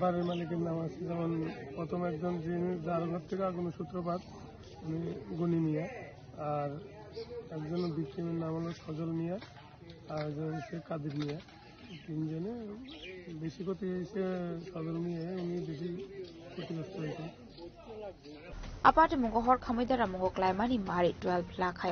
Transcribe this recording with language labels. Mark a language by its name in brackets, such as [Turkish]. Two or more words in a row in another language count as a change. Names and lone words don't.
[Bangla] বাড়ির মালিকের নাম আছে যেমন প্রথম একজন যিনি যার ঘর থেকে আগুনের সূত্রপাত উনি গনি মিয়া আর একজন ভিকটিমের নাম হলো সজল মিয়া আর একজন হচ্ছে কাদের মিয়া তিনজনে বেশি ক্ষতি হয়েছে সজল মিয়া উনি বেশি ক্ষতিগ্রস্ত হয়েছে [Kok Borok] Aparte mungo hor khamidara mungo klaimani mari 12 lakhai